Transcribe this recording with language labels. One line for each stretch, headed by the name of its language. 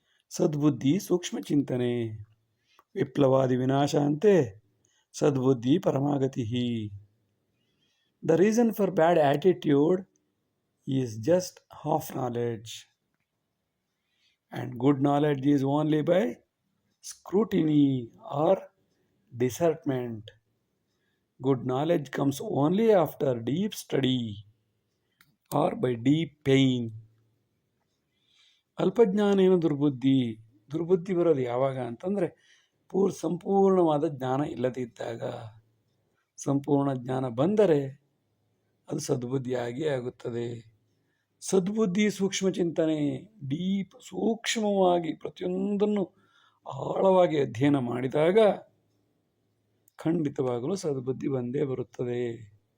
Sanskrit: ಸದ್ಬುದ್ಧಿ ಸೂಕ್ಷ್ಮ ಚಿಂತನೆ. ವಿಪ್ಲವಾದಿ ವಿನಾಶ ಅಂತೆ ಸದ್ಬುದ್ಧಿ ಪರಮಾಗತಿ.
English: The reason for bad attitude is just half knowledge, and good knowledge is only by scrutiny or discernment. Good knowledge comes only after deep study or by deep pain.
Sanskrit: ಅಲ್ಪಜ್ಞಾನೇನ ದುರ್ಬುದ್ಧಿ.
Kannada: ದುರ್ಬುದ್ಧಿ ಬರೋದು ಯಾವಾಗ ಅಂತಂದರೆ ಸಂಪೂರ್ಣವಾದ ಜ್ಞಾನ ಇಲ್ಲದಿದ್ದಾಗ. ಸಂಪೂರ್ಣ ಜ್ಞಾನ ಬಂದರೆ ಅದು ಸದ್ಬುದ್ಧಿಯಾಗಿ ಆಗುತ್ತದೆ.
Sanskrit: ಸದ್ಬುದ್ಧಿ ಸೂಕ್ಷ್ಮ ಚಿಂತನೆ.
Kannada: ಡೀಪ್, ಸೂಕ್ಷ್ಮವಾಗಿ ಪ್ರತಿಯೊಂದನ್ನು ಆಳವಾಗಿ ಅಧ್ಯಯನ ಮಾಡಿದಾಗ ಖಂಡಿತವಾಗಲೂ ಸದ್ಬುದ್ಧಿ ಬಂದೇ ಬರುತ್ತದೆ.